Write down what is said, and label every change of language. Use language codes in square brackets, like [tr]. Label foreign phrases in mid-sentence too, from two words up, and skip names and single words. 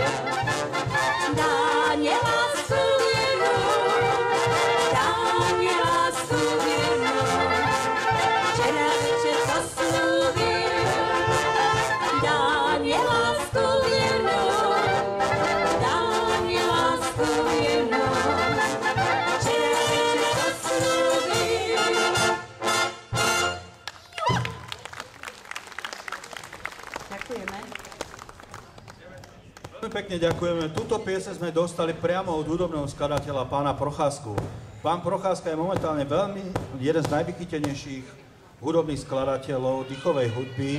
[sk] Dá mě lásku věnu, včera večer poslúbil. Dá mě lásku věnu, včera večer poslúbil. Ďakujeme. Veľmi pekne ďakujeme. Túto piese sme dostali priamo od hudobného skladateľa pána Procházku. Pán Procházka je momentálne jeden z najvychytenejších hudobných skladateľov dýchovej hudby.